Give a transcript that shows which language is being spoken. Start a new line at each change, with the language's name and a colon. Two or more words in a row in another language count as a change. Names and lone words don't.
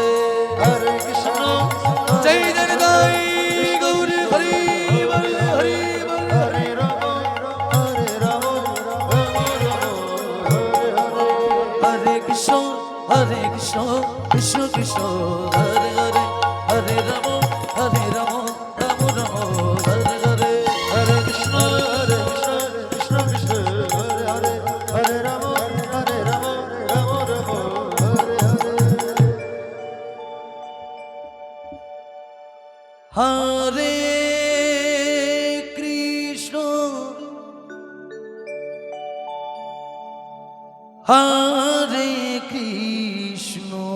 Sanskrit: হরে কৃষ্ণ
Bangla: জয় জয় তাই গৌর হরি বল হরি বল।
Sanskrit: হরে রাম হরে রাম হরে কৃষ্ণ কৃষ্ণ কৃষ্ণ হরে হরে, হরে রাম রাম হরে হরে, হরে কৃষ্ণ কৃষ্ণ কৃষ্ণ হরে হরে, হরে রাম রাম হরে হরে। হরে কৃষ্ণ হরে কৃষ্ণ